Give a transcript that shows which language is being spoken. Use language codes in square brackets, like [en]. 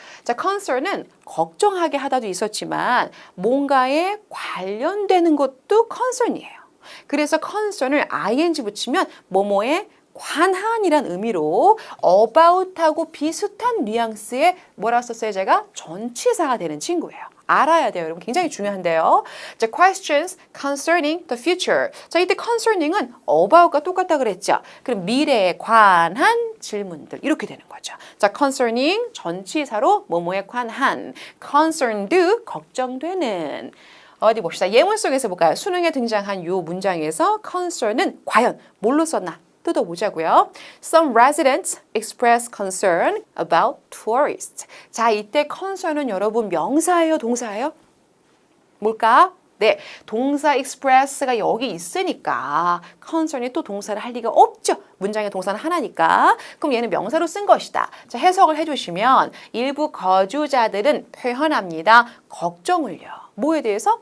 [ko] 자, concern은 걱정하게 하다도 있었지만 뭔가에 관련되는 것도 concern이에요. 그래서 concern을 ing 붙이면 뭐뭐에 관한이란 의미로 about하고 비슷한 뉘앙스의 뭐라 썼어요? 제가 전치사가 되는 친구예요. 알아야 돼요. 여러분 굉장히 중요한데요. [en] 자, questions concerning the future. [ko] 자, 이때 concerning은 about과 똑같다 그랬죠. 그럼 미래에 관한 질문들 이렇게 되는 거죠. 자, concerning 전치사로 뭐뭐에 관한, concerned 걱정되는. 어디 봅시다. 예문 속에서 볼까요? 수능에 등장한 이 문장에서 concern은 과연 뭘로 썼나? 뜯어보자고요. [en] Some residents express concern about tourists. [ko] 자, 이때 concern은 여러분 명사예요, 동사예요? 뭘까? 네, 동사 express가 여기 있으니까 concern이 또 동사를 할 리가 없죠. 문장의 동사는 하나니까. 그럼 얘는 명사로 쓴 것이다. 자, 해석을 해주시면 일부 거주자들은 표현합니다. 걱정을요. 뭐에 대해서?